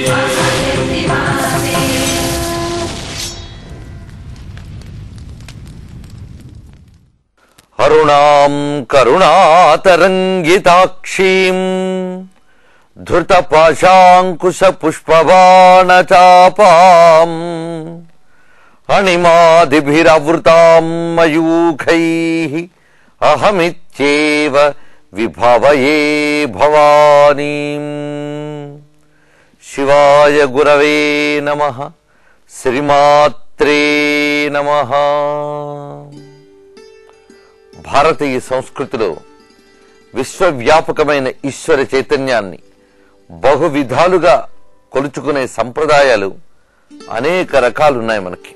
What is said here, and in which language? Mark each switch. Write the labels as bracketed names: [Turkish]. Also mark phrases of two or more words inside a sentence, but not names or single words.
[Sanskrit] अरुणां करुणातरंगिताक्षीं धृतपाशाङ्कुशपुष्पबाणचापाम् अणिमादिभिरावृतां मयूखैः अहमित्येव विभावये भवानीं शिवाय गुरवे नमः శ్రీమాత్రే నమః. [Telugu] భారతీయ సంస్కృతిలో విశ్వవ్యాపకమైన ఈశ్వర చైతన్యాన్ని బహు విధాలుగా కొలుచుకునే సంప్రదాయాలు అనేక రకాలున్నాయి మనకి.